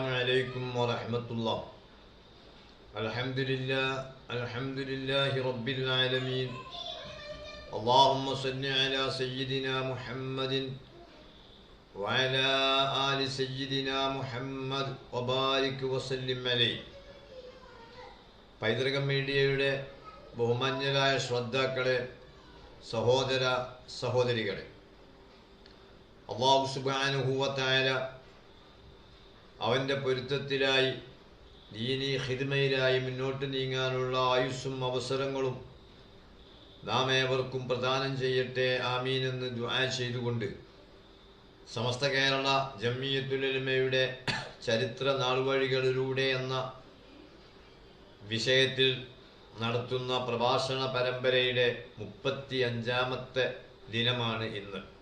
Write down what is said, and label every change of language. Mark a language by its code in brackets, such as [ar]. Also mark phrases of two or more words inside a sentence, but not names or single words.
[ar] عليكم ورحمة الله. الحمد لله رب العالمين. اللهم صل على سيدنا محمد وعلى آل سيدنا محمد وبارك وسلم عليه. [ml] പൈതൃകം മീഡിയയുടെ ബഹുമാന്യരായ ശ്രോതാക്കളെ, സഹോദര സഹോദരികളെ, [ar] الله سبحانه وتعالى [ml] അവൻ്റെ പൊരുത്തത്തിലായി ദീനീ ഖിദ്മയിലായി മുന്നോട്ട് നീങ്ങാനുള്ള ആയുസ്സും അവസരങ്ങളും നാം ഏവർക്കും പ്രദാനം ചെയ്യട്ടെ, ആമീൻ എന്ന് ദുആ ചെയ്തുകൊണ്ട് സമസ്ത കേരള ജംഇയ്യത്തുൽ ഉലമയുടെ ചരിത്ര നാൾവഴികളിലൂടെ എന്ന വിഷയത്തിൽ നടത്തുന്ന പ്രഭാഷണ പരമ്പരയുടെ 35ാമത്തെ ദിനമാണ് ഇന്ന്.